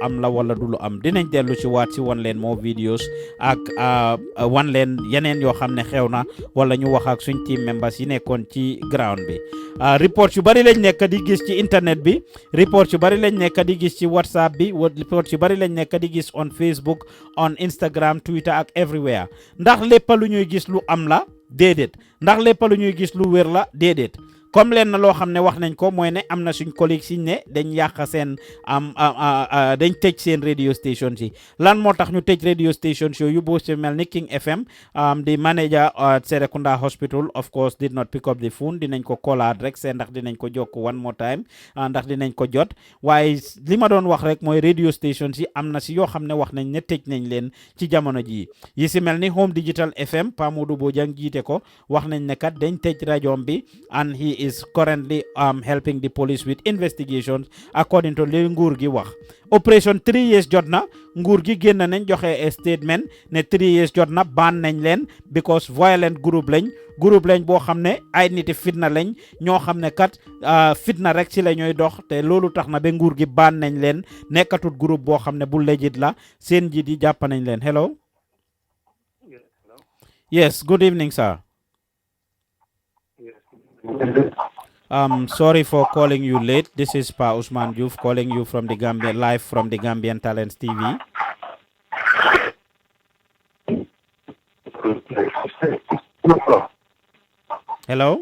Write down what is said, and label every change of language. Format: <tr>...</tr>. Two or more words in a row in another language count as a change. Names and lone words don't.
<wo>am la wala du lu am dinañ dellu ci waat si wan leen moo videos ak wan leen yeneen yoo xam ne xew na wala ñu wax ak suñ</wo> <en>team members</en> <wo>yi nekkoon ci ground bi report yu bari lañ nekk di gis ci internet bi report yu bari lañ nekk di gis ci WhatsApp bi report yu bari lañ nekk di gis</wo> <en>on Facebook on Instagram Twitter</en> <wo>ak everywhere ndax lépp lu ñuy gis lu am la déedéet ndax lépp lu ñuy gis lu wér la déedéet comme leen na loo xam ne wax nañ ko mooy ne am na suñ collègue siñ ne dañ yàq seen dañ tëj seen radio station si lan moo tax ñu tëj radio station yu boo ci mel ni King FM</wo> <en>the manager at Serekunda Hospital of course did not pick up the phone</en> <wo>dinañ ko colaat rek seen ndax dinañ ko jokk</wo> <en>one more</en> <wo>time ndax dinañ ko jot waaye li ma doon wax rek mooy radio station si am na si yoo xam ne wax nañ ne tëj nañ leen ci jamono ji yi si mel ni Home Digital FM Pa Modou Bojang jiite ko wax nañ ne kat dañ tëj rajoom bi</wo> <en>and he is currently helping the police with</en> <wo>investigations according to li nguur gi wax operation 3 years jot na nguur gi génn nañ joxe</wo> <en>a statement</en> <wo>ne 3 years jot na ban nañ leen because</wo> <en>violent group</en> <wo>lañ boo xam ne ay niti fitna lañ ñoo xam ne kat fitna rek ci la ñooy dox te loolu tax na ba nguur gi ban nañ leen nekkatut groupe boo xam ne bu legit la seen njiit yi jàpp nañ leen</wo> <en>hello yes good evening sir. Sorry for calling you late. This is Pa Ousmane Diouf calling you from the Gambia, live from the Gambian Talents TV. Hello?</en>